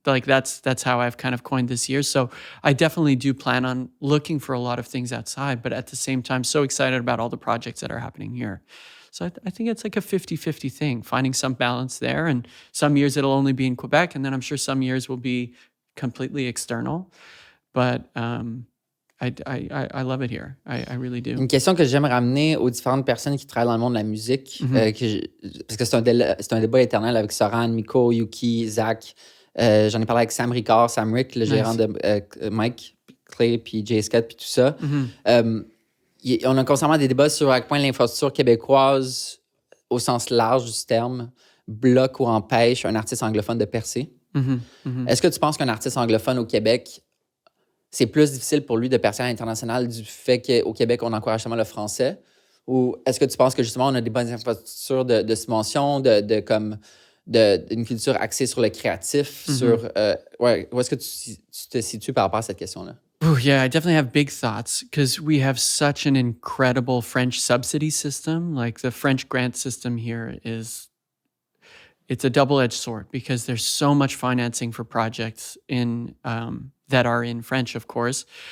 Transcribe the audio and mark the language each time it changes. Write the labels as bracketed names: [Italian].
[English] Like that's how I've kind of coined this year. So I definitely do plan on looking for a lot of things outside, but at the same time, so excited about all the projects that are happening here. So I think it's like a 50-50 thing, finding some balance there. And some years it'll only be in Quebec, and then I'm sure some years will be completely external. But I love it here. I really do. [French] Une question que j'aime ramener aux différentes personnes qui travaillent dans le monde de la musique, parce que c'est un débat éternel avec Soran, Miko, Yuki, Zach. J'en ai parlé avec Sam Ricard, Sam Rick, le gérant de Mike, Clay, puis Jay Scott, puis tout ça. On a constamment des débats sur à quel point l'infrastructure québécoise, au sens large du terme, bloque ou empêche un artiste anglophone de percer. Est-ce que tu penses qu'un artiste anglophone au Québec, c'est plus difficile pour lui de percer à l'international du fait qu'au Québec, on encourage seulement le français? Ou est-ce que tu penses que justement, on a des bonnes infrastructures de subvention, d'une culture axée sur le créatif? Où est-ce que tu te situes par rapport à cette question-là? [English] Oh, yeah, I definitely have big thoughts because we have such an incredible French subsidy system. Like the French grant system here it's a double-edged sword because there's so much financing for projects that are in French, of course.